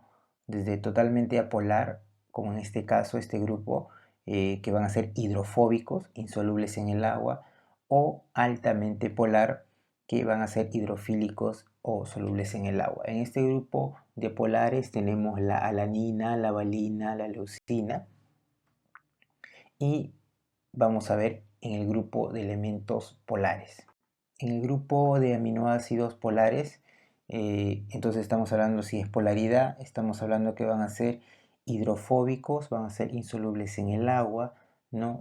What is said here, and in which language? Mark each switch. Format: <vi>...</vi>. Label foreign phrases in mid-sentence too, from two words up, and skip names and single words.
<es>Desde totalmente apolar, como en este caso, este grupo, que van a ser hidrofóbicos, insolubles en el agua, o altamente polar, que van a ser hidrofílicos o solubles en el agua. En este grupo de polares tenemos la alanina, la valina, la leucina, y vamos a ver en el grupo de elementos polares. En el grupo de aminoácidos polares Entonces estamos hablando, si es polaridad, estamos hablando que van a ser hidrofóbicos, van a ser insolubles en el agua, ¿no?</es>